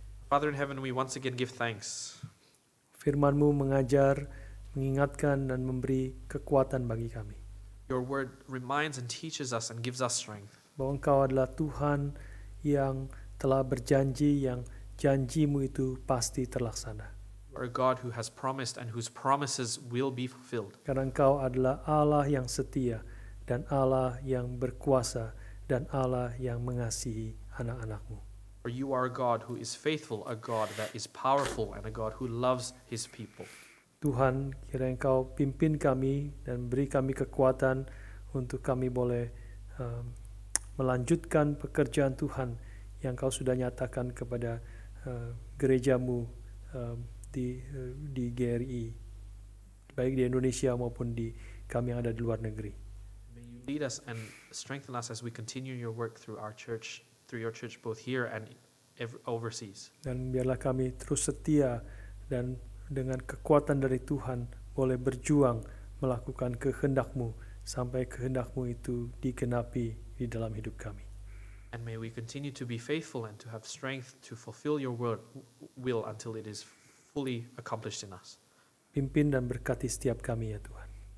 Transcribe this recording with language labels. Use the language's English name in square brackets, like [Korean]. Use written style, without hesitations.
[English] Father in heaven, we once again give thanks. [Indonesian] Firman-Mu mengajar, mengingatkan, dan memberi kekuatan bagi kami. [English] Your word reminds and teaches us and gives us strength. [Indonesian] Bahwa Engkau adalah Tuhan yang telah berjanji, yang janji-Mu itu pasti terlaksana. [English] You are a God who has promised and whose promises will be fulfilled. [Indonesian] Karena Engkau adalah Allah yang setia, dan Allah yang berkuasa, dan Allah yang mengasihi anak-anak-Mu. [English] For you are a God who is faithful, a God that is powerful, and a God who loves his people. [Indonesian] Tuhan, kiranya Engkau pimpin kami dan beri kami kekuatan untuk kami boleh melanjutkan pekerjaan Tuhan yang Kau sudah nyatakan kepada gereja-Mu di GRI, baik di Indonesia maupun di kami yang ada di luar negeri. [English] May you lead us and strengthen us as we continue your work through our church, through your church both here and overseas. [Indonesian] Dan biarlah kami terus setia dan dengan kekuatan dari Tuhan boleh berjuang melakukan kehendak-Mu sampai kehendak-Mu itu digenapi di dalam hidup kami. [English] And may we continue to be faithful and to have strength to fulfill your will until it is fully accomplished in us. [Indonesian] Pimpin dan berkati setiap kami ya Tuhan.